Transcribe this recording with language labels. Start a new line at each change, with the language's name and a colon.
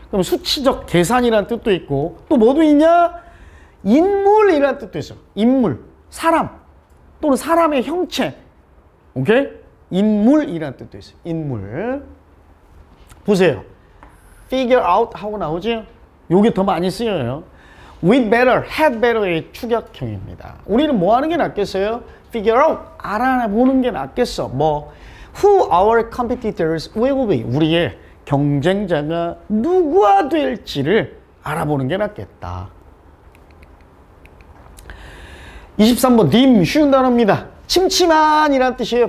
Korean: 그럼 수치적 계산이라는 뜻도 있고, 또 뭐도 있냐? 인물이라는 뜻도 있어요. 인물, 사람 또는 사람의 형체. 오케이? 인물이라는 뜻도 있어요. 인물. 보세요. figure out 하고 나오죠? 요게 더 많이 쓰여요.
English: with better, had better
Korean: 의 축약형입니다. 우리는 뭐 하는 게 낫겠어요? figure out, 알아보는 게 낫겠어. 뭐
English: who our competitors will be,
Korean: 우리의 경쟁자가 누구가 될지를 알아보는 게 낫겠다. 23번 dim, 쉬운 단어입니다. 침침한이란 뜻이에요.